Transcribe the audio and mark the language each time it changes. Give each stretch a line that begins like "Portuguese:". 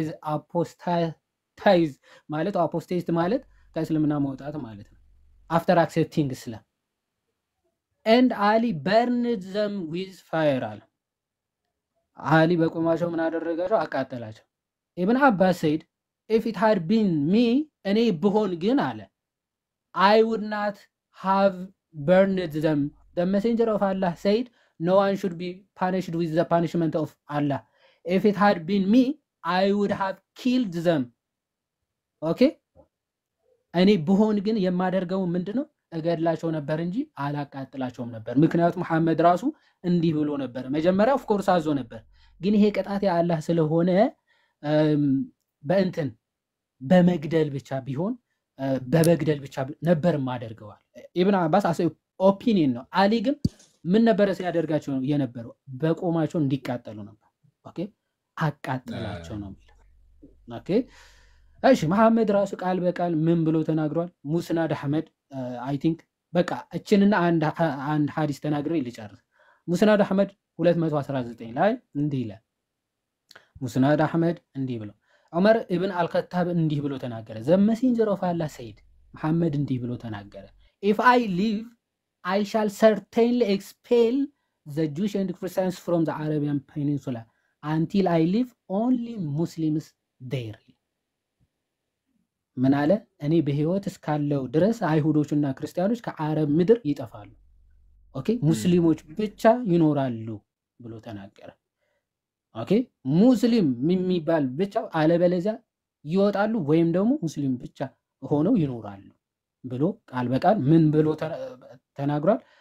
English: apostatize ማለት apostate
Amharic: ማለት ከእስልምና መውጣት ማለት ነው
English: after accepting Islam and Ali burned them with fire
Amharic: አለ። አሊ በቁማቸው ምን አደረጋቸው? አቃጠላቸው።
English: ኢብን አባስ said if it had been me
Amharic: እኔ ብሆን ግን አለ
English: I would not have burned them. The messenger of Allah said no one should be punished with the punishment of Allah. If it had been me I would have killed them.
Amharic: Okay? እኔ ብሆን ግን የማደርገው ምንድነው? እገድላቸው ነበር እንጂ አላቃጥላቸውም ነበር። ምክንያቱም መሐመድ ራሱ እንዲህ ብሎ ነበር። መጀመሪያ ኦፍ ኮርስ አዞ ነበር፣ ግን ይሄ ቅጣት የአላህ ስለሆነ በእንትን በመግደል ብቻ ቢሆን በመግደል ብቻ ነበር ማደርገዋል። ኢብኑ አባስ ኦፒኒየን ነው። አሊ ግን ምን ነበር ሲያደርጋቸው የነበረው? በቆማቸው እንዲቃጠሉ ነበር። ኦኬ አቃጠላቸው ነው የሚለው። ኦኬ እሺ መሐመድ ራሱ ቃል በቃል ምን ብሎ ተናግሯል? ሙስናድ አህመድ አይ ቲንክ በቃ እችንና አንድ ሐዲስ ተናግሬ ልጨርስ። ሙስናድ አህመድ 219 ላይ እንዲህ ይላል። ሙስናድ አህመድ እንዲህ ብሎ ዑመር ኢብን አልከታብ እንዲህ ብሎ ተናገረ።
English: ዘ መሴንጀር ኦፍ አላህ ሰይድ
Amharic: መሐመድ እንዲህ ብሎ ተናገረ።
English: if I live I shall certainly expel the Jewish and Christians from the Arabian Peninsula until I leave only Muslims there.
Amharic: ምን አለ? እኔ በህይወት እስካለው ድረስ አይሁዶችና ክርስቲያኖች ከአረብ ምድር ይጠፋሉ። ኦኬ ሙስሊሞች ብቻ ይኖራሉ ብሎ ተናገረ። ኦኬ ሙስሊም የሚባል ብቻ አለበለዚያ ይወጣሉ ወይም ደግሞ ሙስሊም ብቻ ሆነው ይኖራሉ ብሎ ቃል በቃል ምን ብሎ ተናግሯል?